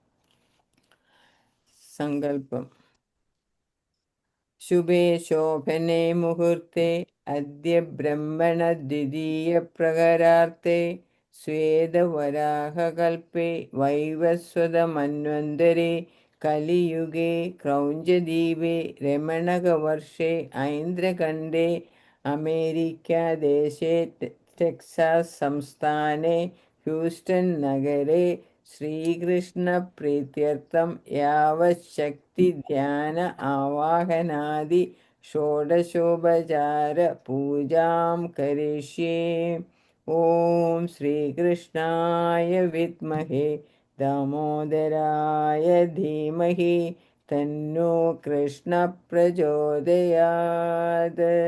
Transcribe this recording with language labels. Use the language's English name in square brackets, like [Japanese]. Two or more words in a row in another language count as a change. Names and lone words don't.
[Sanskrit] सङ्कल्पम् शुभे शोभने मुहूर्ते अद्य ब्रह्मणद्वितीयप्रहरार्थे श्वेतवराहकल्पे वैवस्वतमन्वन्तरे कलियुगे क्रौञ्चद्वीपे रमणकवर्षे ऐन्द्रखण्डे अमेरिकादेशे टेक्सास् संस्थाने ह्यूस्टन् नगरे ശ്രീകൃഷ്ണപ്രീത്യർത്ഥം യാവശക്തി ധ്യാന ആവാഹനാദി ഷോഡശോപചാര പൂജാം കരിഷ്യേ. ഓം ശ്രീകൃഷ്ണായ വിദ്മഹേ ദാമോദരായ ധീമഹി തന്നോ കൃഷ്ണ പ്രചോദയാത്.